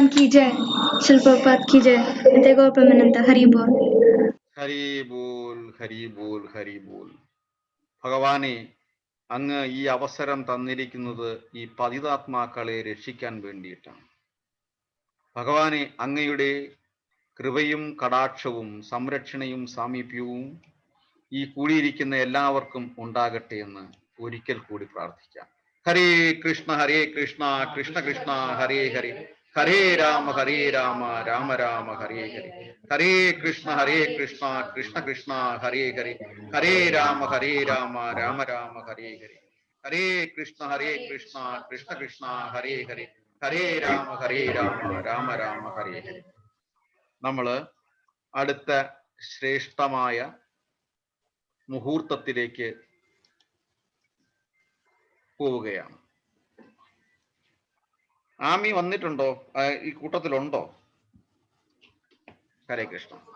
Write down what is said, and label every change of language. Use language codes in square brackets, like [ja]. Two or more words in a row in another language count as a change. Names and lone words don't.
[hi] जय, शिल प्रभुपाद की जय, नित्य गौर प्रेमानंद, हरि बोल। हरि बोल, हरि बोल, हरि बोल. [ml] ഭഗവാനെ, അങ്ങ് ഈ അവസരം തന്നിരിക്കുന്നത് ഈ പതിതാത്മാക്കളെ രക്ഷിക്കാൻ വേണ്ടിയിട്ടാണ്. ഭഗവാനെ, അങ്ങയുടെ കൃപയും കടാക്ഷവും സംരക്ഷണയും സാമീപ്യവും ഈ കൂടിയിരിക്കുന്ന എല്ലാവർക്കും ഉണ്ടാകട്ടെ എന്ന് ഒരിക്കൽ കൂടി പ്രാർത്ഥിക്കാം. [sa] ഹരേ കൃഷ്ണ കൃഷ്ണ കൃഷ്ണ ഹരേ ഹരേ, ഹരേ രാമ രാമ രാമ ഹരേ ഹരേ. ഹരേ കൃഷ്ണ കൃഷ്ണ കൃഷ്ണ ഹരേ ഹരേ, ഹരേ രാമ രാമ രാമ ഹരേ ഹരേ. ഹരേ കൃഷ്ണ കൃഷ്ണ ഹരേ ഹരേ, ഹരേ രാമ രാമ രാമ ഹരേ ഹരേ. [ml] നമ്മള് അടുത്ത ശ്രേഷ്ഠമായ മുഹൂർത്തത്തിലേക്ക് പോവുകയാണ്. ആമി വന്നിട്ടുണ്ടോ? ഈ കൂട്ടത്തിലുണ്ടോ? ഹരേ കൃഷ്ണ.